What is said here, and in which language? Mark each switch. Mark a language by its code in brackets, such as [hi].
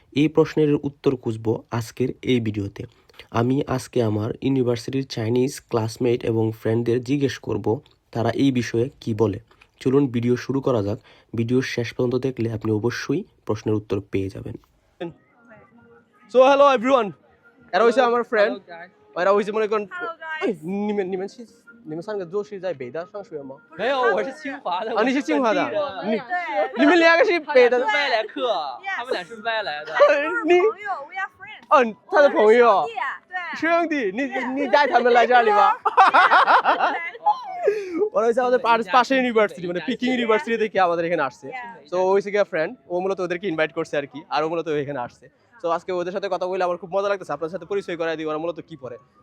[bn] এই প্রশ্নের উত্তর খুঁজব আজকের এই ভিডিওতে। আমি আজকে আমার ইউনিভার্সিটির চাইনিজ ক্লাসমেট এবং ফ্রেন্ডদের জিজ্ঞেস করব তারা এই বিষয়ে কি বলে। চলুন ভিডিও শুরু করা যাক। ভিডিও শেষ পর্যন্ত দেখলে আপনি অবশ্যই প্রশ্নের উত্তর পেয়ে যাবেন। [en] So hello everyone. [zh] 然后是我们 friend. 然后是我们那个， [en] Hello 哎， guys， [zh] 你们三个都是在北大上学吗？没有，我是清华的。啊，你是清华的，你你们两个是北的他俩是，外来客，他们俩是外来的。你 [en] 朋友，we are friends。 [zh] 哦，他的朋友，对，兄弟，你带他们来这里吗？ [bn] ওরা হচ্ছে আমাদের পাশে ইউনিভার্সিটি মানে পিকিং ইউনিভার্সিটি থেকে আমাদের এখানে আসছে। তো ওই থেকে ফ্রেন্ড, ও মূলত ওদেরকে ইনভাইট করছে আর কি, আর ও মূলত এখানে আসছে। তো আজকে ওদের সাথে কথা বলে আমার খুব মজা লাগতেছে। আপনার সাথে পরিচয় করাই দিই ওরা মূলত কি পড়ে।